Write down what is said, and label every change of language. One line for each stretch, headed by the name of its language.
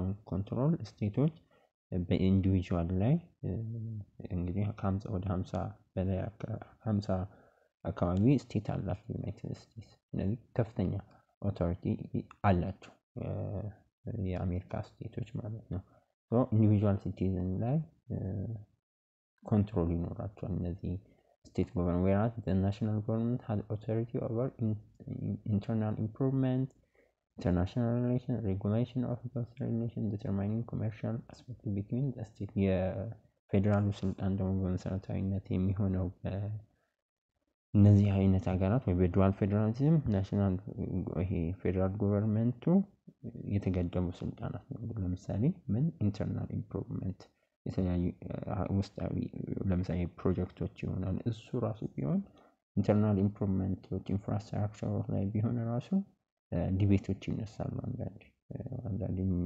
Amharic: ኮንትሮል ስቴቶች በኢንዲቪጁዋል ላይ እንግዲህ ወደ 50 በላይ 50 አካባቢ ስቴት አላት ዩናይትድ ስቴትስ። እነዚህ ከፍተኛ ኦቶሪቲ አላቸው የአሜሪካ ስቴቶች ማለት ነው። ኢንዲቪጁዋል ሲቲዝን ላይ ኮንትሮል ይኖራቸዋል። እነዚህ
English: state government, whereas the national government has authority over internal improvement, international relations, regulation of those relations, determining commercial aspect between the state.
Amharic: የፌዴራሉ ስልጣን ደግሞ በመሰረታዊነት የሚሆነው እነዚህ አይነት ሀገራት ወይ በዱዋል ፌዴራሊዝም ናሽናል ይሄ ፌዴራል ገቨርንመንቱ የተገደቡ ስልጣናት ነው። ለምሳሌ ምን ኢንተርናል ኢምፕሩቭመንት የተለያዩ ውስጣዊ ለምሳሌ ፕሮጀክቶች ይሆናል እሱ ራሱ ቢሆን ኢንተርናል ኢምፕሩቭመንቶች ኢንፍራስትራክቸር ላይ ቢሆን ራሱ ዲቤቶች ይነሳሉ አንዳንዴ